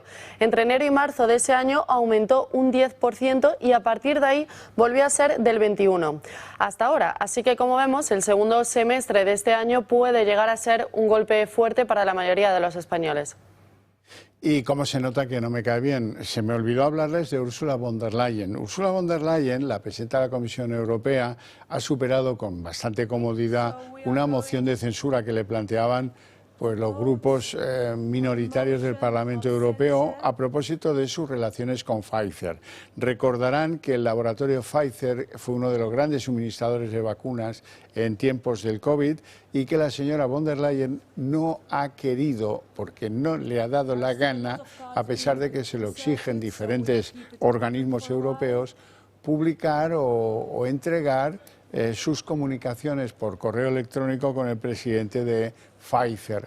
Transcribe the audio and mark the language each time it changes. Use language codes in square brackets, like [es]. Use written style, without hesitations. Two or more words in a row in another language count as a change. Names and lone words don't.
[es] Entre enero y marzo de ese año aumentó un 10% y a partir de ahí volvió a ser del 21% hasta ahora. Así que como vemos, el segundo semestre de este año puede llegar a ser un golpe fuerte para la mayoría de los españoles. Y como se nota que no me cae bien, se me olvidó hablarles de Ursula von der Leyen. Ursula von der Leyen, la presidenta de la Comisión Europea, ha superado con bastante comodidad una moción de censura que le planteaban pues los grupos minoritarios del Parlamento Europeo a propósito de sus relaciones con Pfizer. Recordarán que el laboratorio Pfizer fue uno de los grandes suministradores de vacunas en tiempos del COVID y que la señora von der Leyen no ha querido, porque no le ha dado la gana, a pesar de que se lo exigen diferentes organismos europeos, publicar o entregar sus comunicaciones por correo electrónico con el presidente de Pfizer.